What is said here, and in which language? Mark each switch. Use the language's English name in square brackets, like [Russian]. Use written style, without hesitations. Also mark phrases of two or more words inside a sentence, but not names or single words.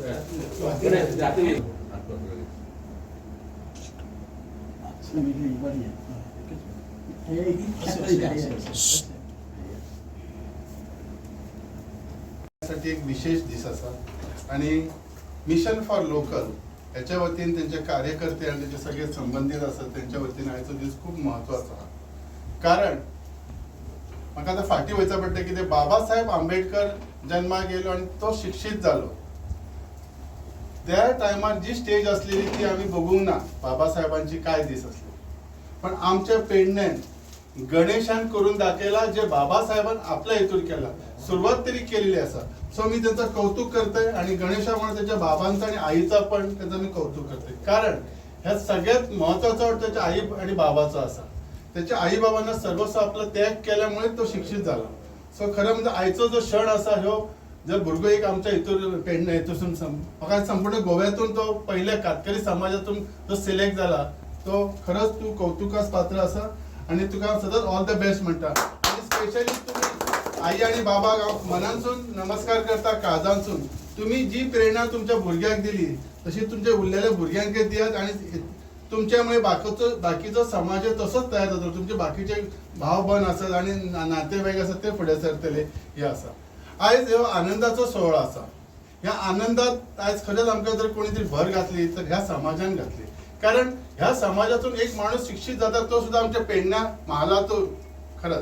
[Konkani] एक विशेष दिस असा आणि मिशन फॉर लोकल याच्या वतीने त्यांचे कार्यकर्ते आणि त्याचे सगळे संबंधित असतात त्यांच्या वतीने आयचो दीस खूप महत्वाचा हा. कारण म्हाका आता फाटी वयचा पडटा की ते बाबासाहेब आंबेडकर जन्माक गेलो आणि तो शिक्षित झालो. त्या टायमार जी स्टेज असलेली ती आम्ही बघूंक ना बाबासाहेबांची काय दीस असली, पण आमच्या पेडण्यान गणेशान करून दाखयला जे बाबासाहेबान आपल्या हेतून केला, सुरुवात तरी केलेली असा. [Marathi] सो मी त्यांचं कौतुक करतोय आणि गणेशामुळे त्याच्या बाबांचा आणि आईचा पण त्यांचं मी कौतुक करतोय. कारण ह्या सगळ्यात महत्वाचा वाटतं त्याच्या आई आणि बाबाचा असा. त्याच्या आई बाबांना सर्वस्व आपला त्याग केल्यामुळे तो शिक्षित झाला. [Konkani] सो खरं म्हणजे आईचा जो क्षण असा ह्यो जर भुरगो एक आमच्या हितून पेडणे हितून म्हाका संपूर्ण गोव्यातून तो पहिल्या कातकरी समाजातून जो सिलेक्ट झाला तो खरंच तू कौतुकास पात्र असा आणि तुका सतत [English] all the best [Konkani] म्हणटा. आणि स्पेशली तुम्ही आई आणि बाबा मनांसून नमस्कार करता काळजांसून. तुम्ही जी प्रेरणा तुमच्या भुरग्याक दिली तशी तुमच्या उरलेल्या भुरग्यांक दियात आणि तुमच्यामुळे बाकीचो समाज तसोच तयार जातो. [Marathi] तुमचे बाकीचे भाव बंद असतात आणि नातेवाईक असतात ते पुढे सरतले हे असा. [Konkani] आयज ह्यो आनंदाचो सोहळा असा. ह्या आनंदात आयज खरंच आमकां जर कोणी तरी भर घातली तर ह्या समाजान घातली. कारण ह्या समाजातून एक माणूस शिक्षित जाता तो सुद्धा आमच्या पेडण्या महालातून खरंच.